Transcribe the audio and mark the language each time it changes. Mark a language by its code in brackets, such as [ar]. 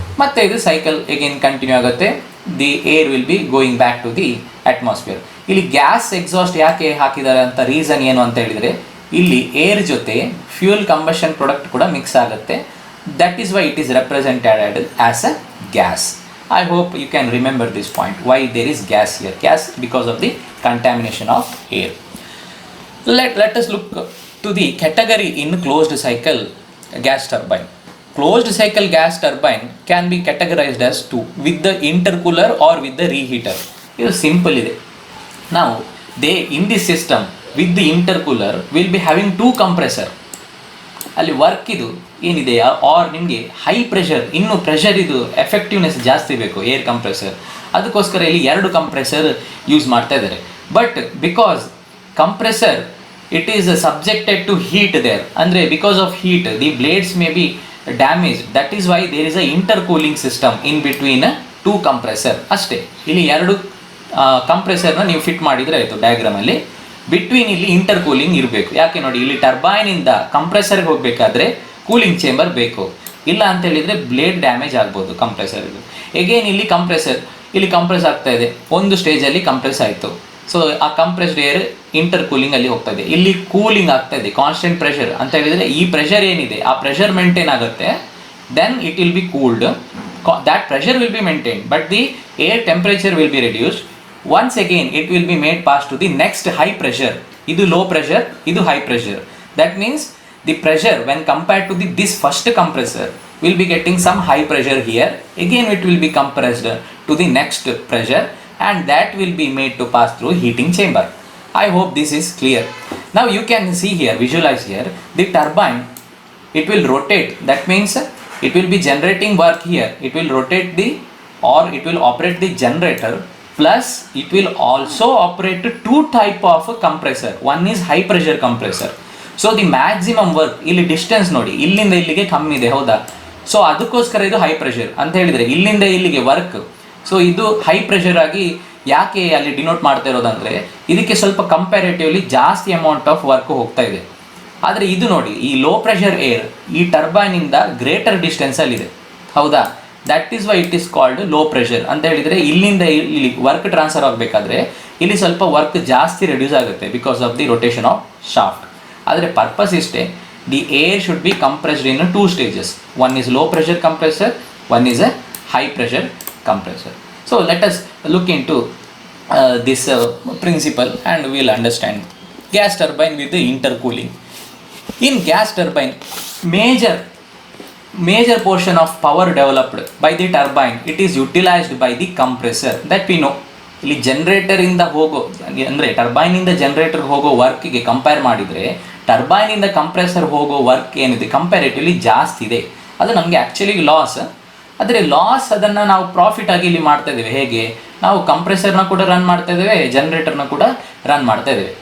[kn] ಮತ್ತು ಇದು cycle again continue ಆಗುತ್ತೆ. [en] The air will be going back to the atmosphere. [kn] ಇಲ್ಲಿ ಗ್ಯಾಸ್ ಎಕ್ಸಾಸ್ಟ್ ಯಾಕೆ ಹಾಕಿದ್ದಾರೆ ಅಂತ ರೀಸನ್ ಏನು ಅಂತ ಹೇಳಿದರೆ, ಇಲ್ಲಿ ಏರ್ ಜೊತೆ ಫ್ಯೂಯಲ್ ಕಂಬಷನ್ ಪ್ರಾಡಕ್ಟ್ ಕೂಡ ಮಿಕ್ಸ್ ಆಗುತ್ತೆ. [en] That is why it is represented as a gas. I hope you can remember this point, why there is gas here. Gas because of the contamination of air. Let us look to the category in closed cycle gas turbine. Closed cycle gas turbine can be categorized as two, with the intercooler or with the reheater. It is simple. Now they in this system with the intercooler will be having two compressor. [kn] ಅಲ್ಲಿ work ಇದು ಏನಿದೆ R ನಿಮಗೆ high pressure, ಇನ್ನು pressure ಇದು effectiveness ಜಾಸ್ತಿ ಬೇಕು air compressor, ಅದಕ್ಕೋಸ್ಕರ ಇಲ್ಲಿ 2 ಕಂಪ್ರೆಸರ್ ಯೂಸ್ ಮಾಡ್ತಾ ಇದ್ದಾರೆ. [en] But because compressor it is subjected to heat there, ಅಂದರೆ because of heat the blades may be damage. That is why there is a intercooling system in between 2 compressor ಅಷ್ಟೇ. [kn] ಇಲ್ಲಿ 2 ಕಂಪ್ರೆಸರ್ನ ನೀವು fit ಮಾಡಿದರೆ ಆಯಿತು ಡಯಾಗ್ರಾಮಲ್ಲಿ. ಬಿಟ್ವೀನ್ ಇಲ್ಲಿ ಇಂಟರ್ಕೂಲಿಂಗ್ ಇರಬೇಕು. ಯಾಕೆ ನೋಡಿ, ಇಲ್ಲಿ ಟರ್ಬೈನಿಂದ ಕಂಪ್ರೆಸರ್ಗೆ ಹೋಗಬೇಕಾದ್ರೆ ಕೂಲಿಂಗ್ ಚೇಂಬರ್ ಬೇಕು, ಇಲ್ಲ ಅಂತ ಹೇಳಿದರೆ ಬ್ಲೇಡ್ ಡ್ಯಾಮೇಜ್ ಆಗ್ಬೋದು ಕಂಪ್ರೆಸರ್ಗೆ. ಎಗೇನ್ ಇಲ್ಲಿ ಕಂಪ್ರೆಸ್ ಆಗ್ತಾ ಇದೆ, ಒಂದು ಸ್ಟೇಜಲ್ಲಿ ಕಂಪ್ರೆಸ್ ಆಯಿತು. ಸೊ ಆ ಕಂಪ್ರೆಸ್ಡ್ ಏರ್ ಇಂಟರ್ಕೂಲಿಂಗಲ್ಲಿ ಹೋಗ್ತಾ ಇದೆ, ಇಲ್ಲಿ ಕೂಲಿಂಗ್ ಆಗ್ತಾ ಇದೆ ಕಾನ್ಸ್ಟೆಂಟ್ ಪ್ರೆಷರ್ ಅಂತ ಹೇಳಿದರೆ ಈ ಪ್ರೆಷರ್ ಏನಿದೆ ಆ ಪ್ರೆಷರ್ ಮೇಂಟೈನ್ ಆಗುತ್ತೆ. [en] Then it will be cooled, that pressure will be maintain, but the air temperature will be reduced. Once again it will be made pass to the next high pressure. Idu low pressure, idu high pressure. That means the pressure when compared to this first compressor will be getting some high pressure here. Again it will be compressed to the next pressure, and that will be made to pass through heating chamber. I hope this is clear. Now you can see here, visualize here, the turbine, it will rotate. That means it will be generating work here. It will rotate it will operate the generator. Plus it will also operate 2 type of compressor. One is high pressure compressor. So the maximum work [kn] ಇಲ್ಲಿ distance ನೋಡಿ, ಇಲ್ಲಿಂದ ಇಲ್ಲಿಗೆ ಕಮ್ಮಿ ಇದೆ ಹೌದಾ. So ಅದಕ್ಕೋಸ್ಕರ ಇದು high pressure ಅಂತ ಹೇಳಿದರೆ ಇಲ್ಲಿಂದ ಇಲ್ಲಿಗೆ ವರ್ಕ್. ಸೊ ಇದು ಹೈ ಪ್ರೆಷರ್ ಆಗಿ ಯಾಕೆ ಅಲ್ಲಿ ಡಿನೋಟ್ ಮಾಡ್ತಾ ಇರೋದಂದರೆ, ಇದಕ್ಕೆ ಸ್ವಲ್ಪ ಕಂಪ್ಯಾರೇಟಿವ್ಲಿ ಜಾಸ್ತಿ ಅಮೌಂಟ್ ಆಫ್ ವರ್ಕ್ ಹೋಗ್ತಾ ಇದೆ. ಆದರೆ ಇದು ನೋಡಿ, ಈ ಲೋ ಪ್ರೆಷರ್ ಏರ್ ಈ ಟರ್ಬೈನಿಂದ ಗ್ರೇಟರ್ ಡಿಸ್ಟೆನ್ಸಲ್ಲಿದೆ ಹೌದಾ. [en] that is why it is called low pressure [kn] ಅಂತ ಹೇಳಿದರೆ ಇಲ್ಲಿಂದ ಇಲ್ಲಿ ವರ್ಕ್ ಟ್ರಾನ್ಸ್ಫರ್ ಆಗಬೇಕಾದ್ರೆ ಇಲ್ಲಿ ಸ್ವಲ್ಪ ವರ್ಕ್ ಜಾಸ್ತಿ ರೆಡ್ಯೂಸ್ ಆಗುತ್ತೆ [en] Because of the rotation of shaft. [kn] ಆದರೆ ಪರ್ಪಸ್ ಇಷ್ಟೇ, [en] The air should be compressed in 2 stages. One is low pressure compressor, one is a high pressure compressor. So let us look into this principle and we will understand gas turbine with the intercooling. In gas turbine, major portion of power developed by the turbine, it is utilized by the compressor, that we know. [kn] ಇಲ್ಲಿ ಜನರೇಟರಿಂದ ಹೋಗೋ ಅಂದರೆ ಟರ್ಬೈನಿಂದ ಜನರೇಟರ್ಗೆ ಹೋಗೋ ವರ್ಕಿಗೆ compare ಮಾಡಿದರೆ ಟರ್ಬೈನಿಂದ compressor ಹೋಗೋ work ಏನಿದೆ ಕಂಪ್ಯಾರೇಟಿವ್ಲಿ ಜಾಸ್ತಿ ಇದೆ. ಅದು ನಮಗೆ ಆ್ಯಕ್ಚುಲಿ ಲಾಸ್. ಆದರೆ ಲಾಸ್ ಅದನ್ನು ನಾವು ಪ್ರಾಫಿಟ್ ಆಗಿ ಇಲ್ಲಿ ಮಾಡ್ತಾ ಇದ್ದೇವೆ. ಹೇಗೆ, ನಾವು ಕಂಪ್ರೆಸರ್ನ ಕೂಡ ರನ್ ಮಾಡ್ತಾ ಇದ್ದೇವೆ, ಜನರೇಟರ್ನ ಕೂಡ ರನ್ ಮಾಡ್ತಾ ಇದ್ದೇವೆ.